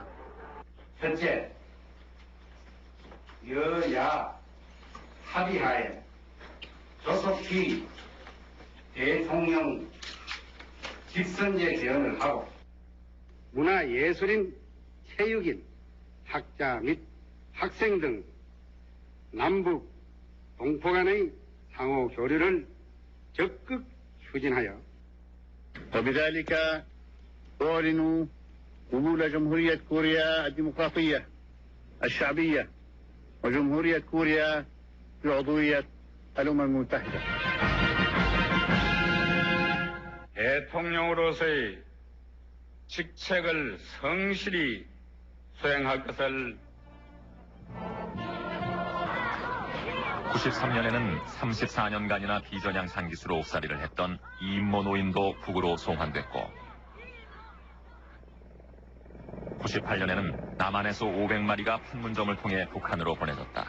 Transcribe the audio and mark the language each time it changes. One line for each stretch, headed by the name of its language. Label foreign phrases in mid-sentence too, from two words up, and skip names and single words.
Korean: 현재 여야 합의하에 조속히 대통령 직선제 개헌을 하고 문화예술인, 체육인, 학자 및 학생 등 남북 동포 간의 상호 교류를 적극 추진하여
Arabic: وبذلك أعلن قبول جمهورية كوريا الديمقراطية الشعبية وجمهورية كوريا بعضوية الأمم المتحدة.
Korean: 대통령으로서의 직책을 성실히 수행할 것을 93년에는 34년간이나 비전향 상기수로 옥살이를 했던 이인모 노인도 북으로 송환됐고 98년에는 남한에서 500마리가 판문점을 통해 북한으로 보내졌다.